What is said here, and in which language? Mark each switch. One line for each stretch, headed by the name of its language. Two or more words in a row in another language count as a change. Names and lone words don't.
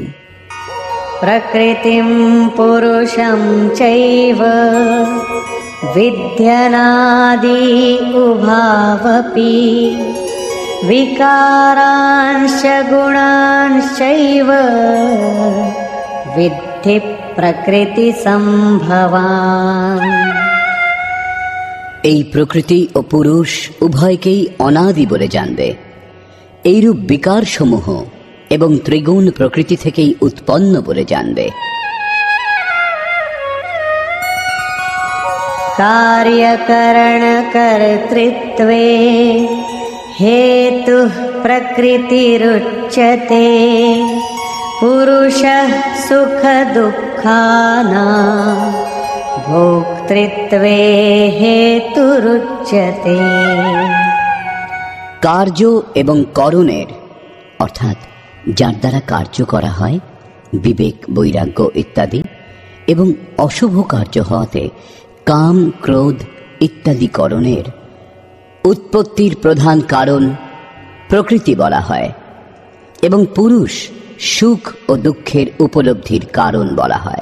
Sanskrit: প্রকৃতিম পুরুষম চৈব বিদ্যনাদি উভাবপি বিকারাংশ গুণাংশৈব বিদ্ধি প্রকৃতি সম্ভবান।
Bangla: এই প্রকৃতি ও পুরুষ উভয়কেই অনাদি বলে জানবে। এইরূপ বিকার সমূহ এবং ত্রিগুণ প্রকৃতি থেকেই উৎপন্ন বলে জানবে।
Sanskrit: कार्यकरण कर्तृत्वे हेतुः प्रकृतिरुच्यते पुरुषः सुख दुःखानां भोक्तृत्वे हेतुरुच्यते।
Bangla: কার্য এবং করণের, অর্থাৎ যার দ্বারা কার্য করা হয়, বিবেক, বৈরাগ্য ইত্যাদি, এবং অশুভ কার্য হওয়াতে কাম, ক্রোধ ইত্যাদি করণের উৎপত্তির প্রধান কারণ প্রকৃতি বলা হয়, এবং পুরুষ সুখ ও দুঃখের উপলব্ধির কারণ বলা হয়।